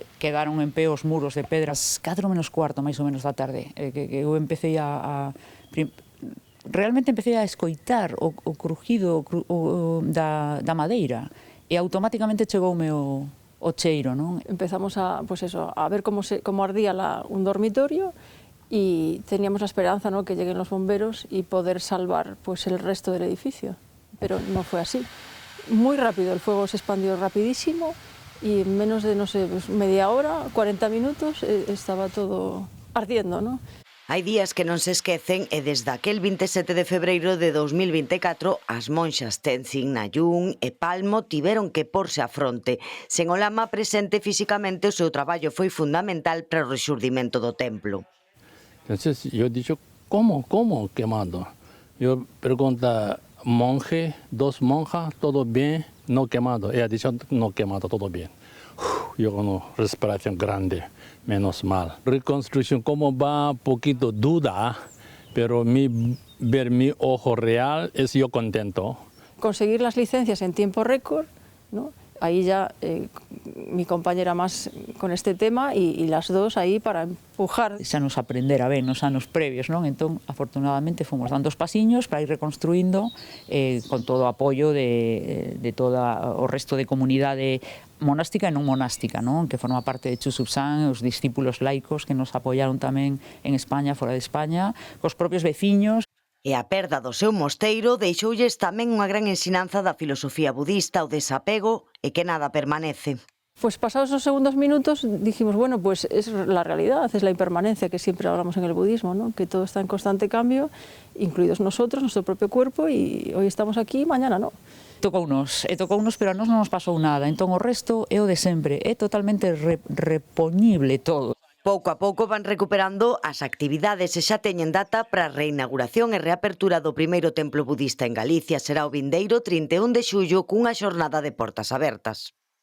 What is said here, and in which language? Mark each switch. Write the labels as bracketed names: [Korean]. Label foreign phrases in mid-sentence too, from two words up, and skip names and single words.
[Galician] Quedaron en pé os muros de pedras 4 menos cuarto, máis ou menos, da tarde. Que eu empecé realmente empecé a escoitar o crujido da madeira e automáticamente chegoume o cheiro, non? [Spanish] Empezamos a ver como ardía un dormitorio y teníamos la esperanza, ¿no?, que lleguen los bomberos y poder salvar pues el resto del edificio, pero no fue así. Muy rápido, el fuego se expandió rapidísimo y en menos de, no sé, media hora, 40 minutos, estaba todo ardiendo, ¿no? [Galician] Hai días que non se esquecen e desde aquel 27 de febreiro de 2024 as monxas Tenzin, Nayún e Palmo tiveron que porse a fronte. Sen o lama presente físicamente, o seu traballo foi fundamental para o rexurdimento do templo. [Spanish] Entonces yo he dicho, ¿cómo quemado? Yo pregunto, monje, 2 monjas, todo bien, no quemado. Ella ha dicho, no quemado, todo bien. Yo con una respiración grande, menos mal. Reconstrucción, como va, poquito duda, pero ver mi ojo real es yo contento. Conseguir las licencias en tiempo récord, ¿no? Ahí ya mi compañera más con este tema y las dos ahí para empujar. [Galician] Xa nos aprendera ben nos anos previos, non? Entón, afortunadamente, fomos dando os pasiños para ir reconstruindo con todo o apoio de todo o resto de comunidade monástica e non monástica, non? Que forma parte de Chusupsan, os discípulos laicos que nos apoiaron tamén en España, fora de España, cos propios veciños. E a perda do seu mosteiro deixoulles tamén unha gran ensinanza da filosofía budista, o desapego e que nada permanece. [Spanish] Pues pasados esos segundos minutos dijimos, bueno, pues es la realidad, es la impermanencia que siempre hablamos en el budismo, ¿no? Que todo está en constante cambio, incluidos nosotros, nuestro propio cuerpo, y hoy estamos aquí, mañana no. [Galician] Tocounos, pero a nós non nos pasou nada, entón o resto é o de sempre, é totalmente repoñible todo. Pouco a pouco van recuperando as actividades e xa teñen data para a reinauguración e reapertura do primeiro templo budista en Galicia. Será o vindeiro 31 de xullo cunha xornada de portas abertas.